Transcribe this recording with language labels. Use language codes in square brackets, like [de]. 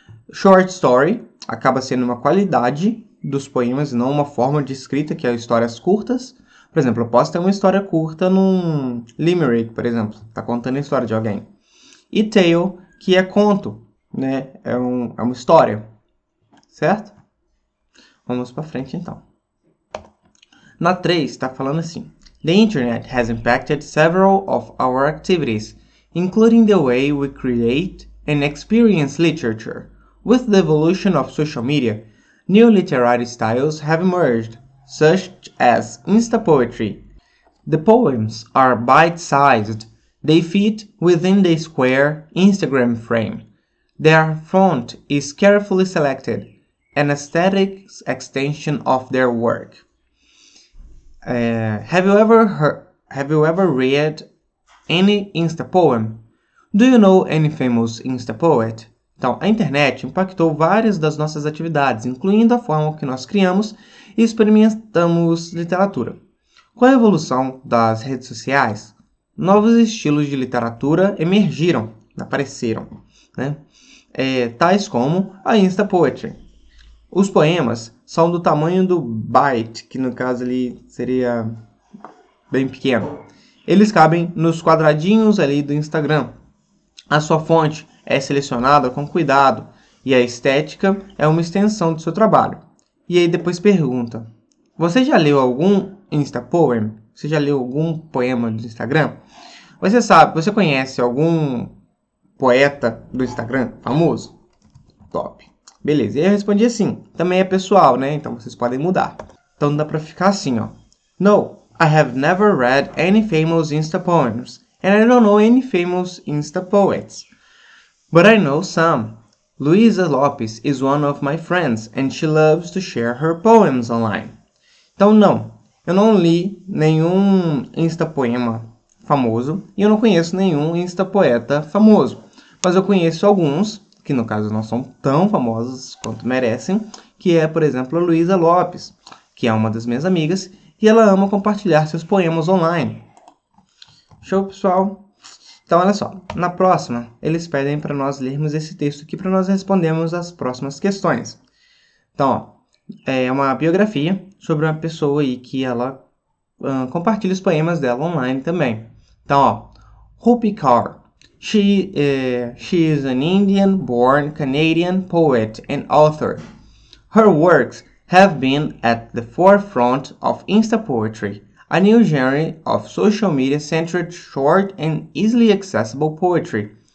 [pt] Short story acaba sendo uma qualidade dos poemas e não uma forma de escrita, que é histórias curtas. Por exemplo, eu posso ter uma história curta num limerick, por exemplo, tá contando a história de alguém. E tale, que é conto, né? É uma história, certo? Vamos para frente então. Na 3 está falando assim: [en] The internet has impacted several of our activities, including the way we create and experience literature. With the evolution of social media, new literary styles have emerged, such as Insta-poetry. The poems are bite-sized. They fit within the square Instagram frame. Their font is carefully selected, an aesthetic extension of their work. Have you ever read any Insta poem? Do you know any famous Insta poet? [pt] Então, a internet impactou várias das nossas atividades, incluindo a forma que nós criamos e experimentamos literatura. Com a evolução das redes sociais, novos estilos de literatura apareceram, né? Tais como a Insta Poetry. Os poemas são do tamanho do byte, que no caso ali seria bem pequeno. Eles cabem nos quadradinhos ali do Instagram. A sua fonte é selecionada com cuidado e a estética é uma extensão do seu trabalho. E aí depois pergunta: você já leu algum Insta Poem? Você já leu algum poema do Instagram? Você conhece algum poeta do Instagram famoso? Top. Beleza, e aí eu respondi assim. Também é pessoal, né? Então vocês podem mudar. Então dá pra ficar assim, ó. [en] No, I have never read any famous Insta poems, and I don't know any famous Insta poets. But I know some. Luisa Lopes is one of my friends, and she loves to share her poems online. [pt] Então não, eu não li nenhum Insta poema famoso, e eu não conheço nenhum Insta poeta famoso. Mas eu conheço alguns, que no caso não são tão famosos quanto merecem, que é, por exemplo, a Luisa Lopes, que é uma das minhas amigas, e ela ama compartilhar seus poemas online. Show, pessoal? Então, olha só, na próxima, eles pedem para nós lermos esse texto aqui para nós respondermos as próximas questões. Então, ó, é uma biografia sobre uma pessoa aí que ela compartilha os poemas dela online também. Então, ó, Rupi Kaur. [en] She is an Indian-born Canadian poet and author. Her works have been at the forefront of Insta poetry, a new genre of social media-centered short and easily accessible poetry.